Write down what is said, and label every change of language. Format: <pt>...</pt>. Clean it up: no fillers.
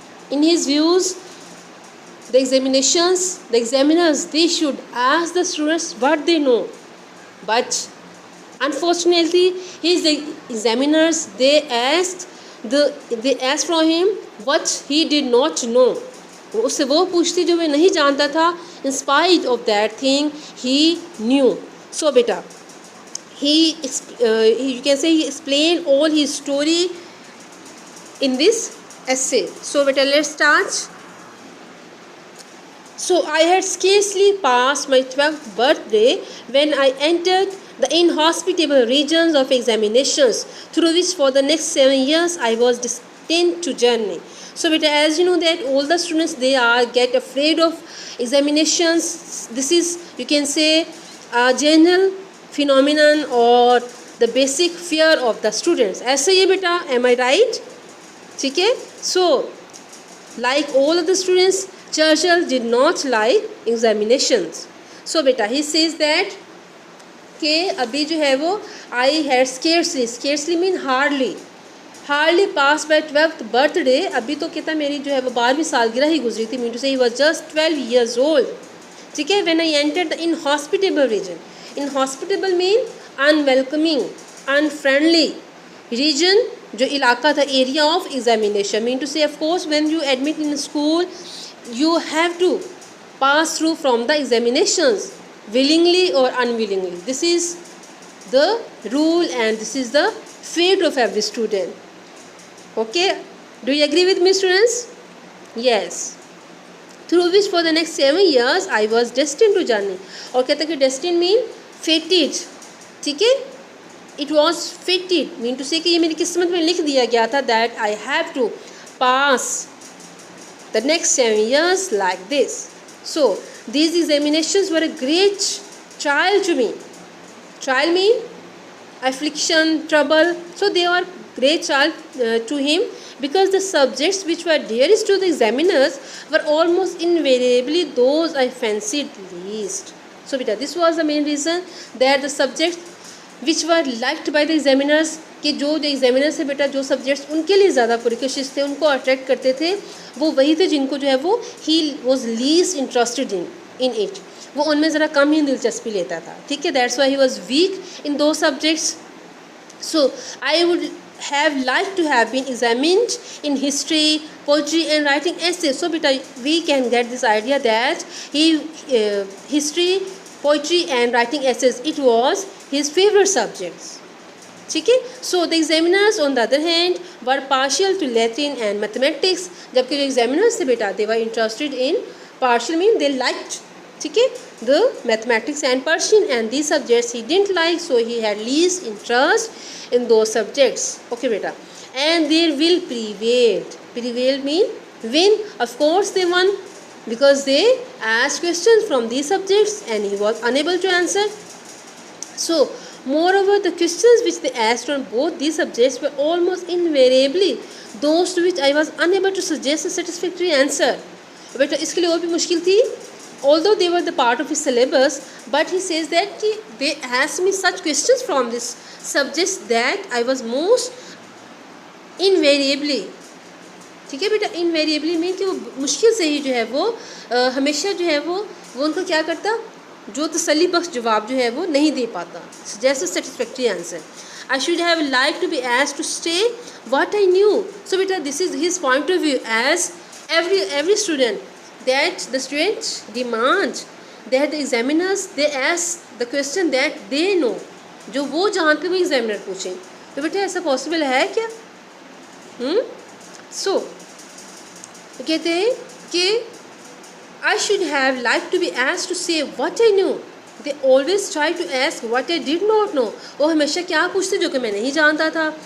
<en>In his views, the examiners, they should ask the students what they know, but unfortunately his examiners, they asked from him what he did not know.</en> <hi>उससे वो पूछती जो वे नहीं जानता था.</hi> <en>In spite of that thing he knew. So beta, you can say he explained all his story in this essay. So beta, let's start. So I had scarcely passed my 12th birthday when I entered the inhospitable regions of examinations, through which for the next 7 years I was destined to journey. So beta, as you know that all the students, they get afraid of examinations. This is, you can say, a general phenomenon or the basic fear of the students.</en> <hi>ऐसा ही बेटा,</hi> <en>am I right?</en> <hi>ठीक है.</hi> <en>So like all of the students, Churchill did not like examinations. So beta, he says that</en> <hi>कि अभी जो है वो</hi> <en>I had scarcely mean hardly pass by 12th birthday.</en> <hi>अभी तो कहता मेरी जो है वो 12वीं सालगिरह ही गुजरी थी.</hi> <en>Mean to say he was just 12 years old.</en> <hi>ठीक है.</hi> <en>When I entered the inhospitable region. Inhospitable mean unwelcoming, unfriendly region,</en> <hi>जो इलाका था,</hi> <en>Area of examination, mean to say of course when you admit in school you have to pass through from the examinations willingly or unwillingly. This is the rule and this is the fate of every student. Okay, do you agree with me, students? Yes. Through which for the next 7 years I was destined to journey.</en> <hi>और कहते हैं कि</hi> <en>destined mean fated,</en> <hi>ठीक है,</hi> <en>it was fated mean to say</en> <hi>कि ये मेरी किस्मत में लिख दिया गया था</hi> <en>that I have to pass the next 7 years like this. So these examinations were a great trial to me. Trial mean affliction, trouble. So they were great trial to him because the subjects which were dearest to the examiners were almost invariably those I fancied least. So beta, this was the main reason that the subjects which were liked by the examiners,</en> <hi>कि जो examiners है बेटा, जो subjects उनके लिए ज़्यादा precocious थे, उनको अट्रैक्ट करते थे, वो वही थे जिनको जो है वो</hi> <en>ही was least interested in it,</en> <hi>वो उनमें ज़रा कम ही दिलचस्पी लेता था, ठीक है.</hi> <en>That's why he was weak in दो subjects. So I would have liked to have been examined in history, poetry and writing essays. So beta, we can get this idea that history, poetry and writing essays, it was his favorite subjects,</en> <hi>ठीक है.</hi> <en>so the examiners on the other hand were partial to Latin and mathematics,</en> <hi>जबकि जो examiners थे बेटा</hi> <en>they were interested in, partial mean they liked,</en> <hi>ठीक है,</hi> <en>The mathematics and Persian, and these subjects he didn't like, so he had least interest in those subjects. Okay बेटा, and there will prevailed, prevail mean win, of course they won because they asked questions from these subjects and he was unable to answer. So moreover, the questions which they asked on both these subjects were almost invariably those to which I was unable to suggest a satisfactory answer.</en> <hi>बेटा इसके लिए और भी मुश्किल थी,</hi> <en>although they were the part of his syllabus, but he says that</en> <hi>कि</hi> <en>they asked me such questions from this subjects that I was most invariably,</en> <hi>ठीक है बेटा, इनवेरिएबली मीन कि वो मुश्किल से ही जो है वो हमेशा जो है वो उनको क्या करता, जो तसल्ली बख्श जवाब जो है वो नहीं दे पाता, जैसे satisfactory answer.</hi> <en>I should have like to be asked to stay what I knew. So बेटा this is his point of view as every student, that the students demand that the examiners they ask the question that they know,</en> <hi>जो वो जानते वो examiner पूछें. तो बेटा ऐसा possible है क्या?</hi> <en>so</en> <hi>कहते हैं कि</hi> <en>I should have like to be asked to say what I knew. They always try to ask what I did not know.</en> <hi>वो हमेशा क्या पूछते जो कि मैं नहीं जानता था.</hi>